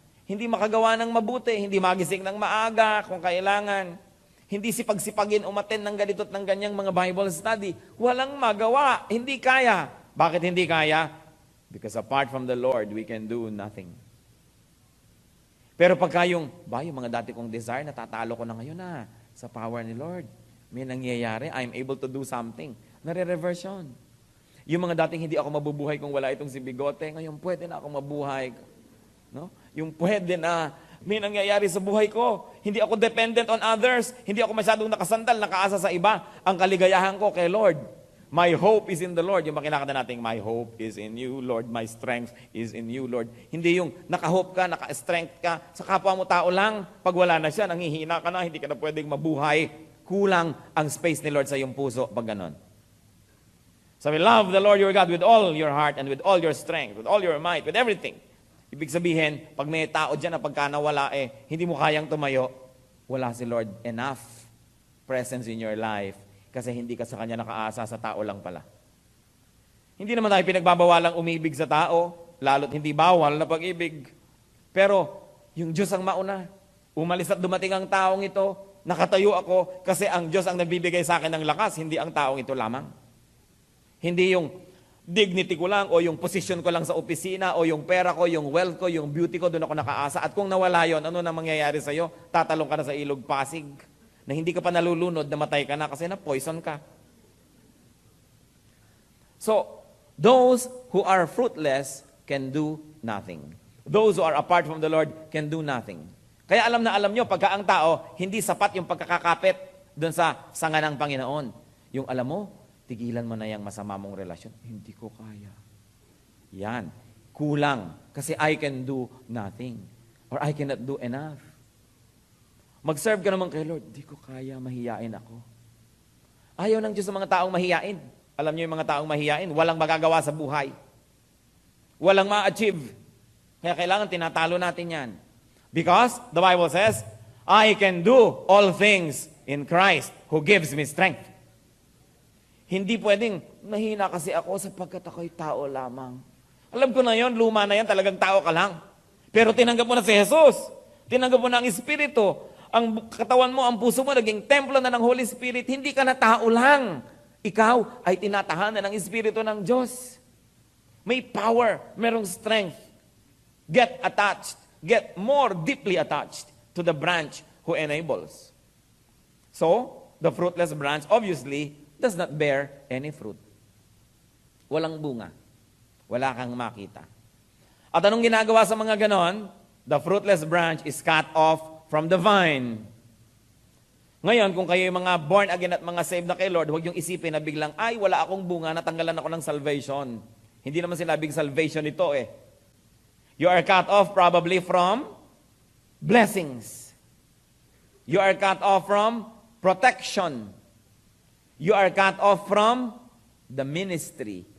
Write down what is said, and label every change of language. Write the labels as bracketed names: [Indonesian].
[Filipino] Hindi makagawa ng mabuti, hindi magising ng maaga kung kailangan. Hindi sipag-sipagin umaten ng ganito at ng ganyang mga Bible study. Walang magawa, hindi kaya. Bakit hindi kaya? [English] Because apart from the Lord, we can do nothing. [Filipino] Pero pagka yung mga dati kong desire, natatalo ko na ngayon sa power ni Lord. May nangyayari, [English] I'm able to do something. [Filipino] Nare-reverse yun. Yung mga dating hindi ako mabubuhay kung wala itong si Bigote, ngayon pwede na ako mabuhay. No? Yung pwede na, may nangyayari sa buhay ko. Hindi ako [English] dependent on others. [Filipino] Hindi ako masyadong nakasandal, nakaasa sa iba. Ang kaligayahan ko kay Lord. [English] My hope is in the Lord. [Filipino] Yung makinakata natin, [English] my hope is in you, Lord. My strength is in you, Lord. [Filipino] Hindi yung naka-hope ka, naka-strength ka. Sa kapwa mo tao lang, pag wala na siya, nanghihina ka na, hindi ka na pwedeng mabuhay. Kulang ang space ni Lord sa iyong puso pag ganon. [English] So we love the Lord your God with all your heart and with all your strength, with all your might, with everything. [Filipino] Ibig sabihin, pag may tao dyan na pagka nawala hindi mo kayang tumayo, wala si Lord [English] enough presence in your life [Filipino] kasi hindi ka sa Kanya nakaasa, sa tao lang pala. Hindi naman tayo pinagbabawalang umibig sa tao, lalo't hindi bawal na pag-ibig. Pero, yung Diyos ang mauna. Umalis at dumating ang taong ito, nakatayo ako kasi ang Diyos ang nagbibigay sa akin ng lakas, hindi ang taong ito lamang. Hindi yung dignity ko lang o yung position ko lang sa opisina o yung pera ko, yung wealth ko, yung beauty ko, doon ako nakaasa. At kung nawala yon, ano na mangyayari sa'yo? Tatalong ka na sa ilog Pasig na hindi ka pa nalulunod, namatay ka na kasi na-poison ka. [English] So, those who are fruitless can do nothing. Those who are apart from the Lord can do nothing. [Filipino] Kaya alam na alam nyo, pagka ang tao, hindi sapat yung pagkakakapit doon sa sanga ng Panginoon. Yung alam mo, tigilan mo na yung masama mong relasyon. Hindi ko kaya. Yan. Kulang. [English] Kasi I can do nothing. Or I cannot do enough. [Filipino] Mag-serve ka naman kay Lord. Hindi ko kaya, mahiyain ako. Ayaw ng Diyos sa mga taong mahiyain. Alam niyo yung mga taong mahiyain, walang magagawa sa buhay. Walang ma-achieve. Kaya kailangan tinatalo natin yan. Because the Bible says, I can do all things in Christ who gives me strength. Hindi pwedeng, mahina kasi ako sapagkat ako'y tao lamang. Alam ko na yon, luma na yan, talagang tao ka lang. Pero tinanggap mo na si Jesus. Tinanggap mo na ang Espiritu. Ang katawan mo, ang puso mo, naging templo na ng Holy Spirit. Hindi ka na tao lang. Ikaw ay tinatahanan ng Espiritu ng Diyos. May power, merong strength. [English] Get attached. Get more deeply attached to the branch who enables. So, the fruitless branch, obviously, does not bear any fruit. [Filipino] Walang bunga. Wala kang makita. At anong ginagawa sa mga ganon? [English] The fruitless branch is cut off from the vine. [Filipino] Ngayon, kung kayo yung mga born again at mga saved na kay Lord, huwag yung isipin na biglang, ay, wala akong bunga, natanggalan ako ng salvation. Hindi naman sinabing salvation ito [English] You are cut off probably from blessings. You are cut off from protection. You are cut off from the ministry.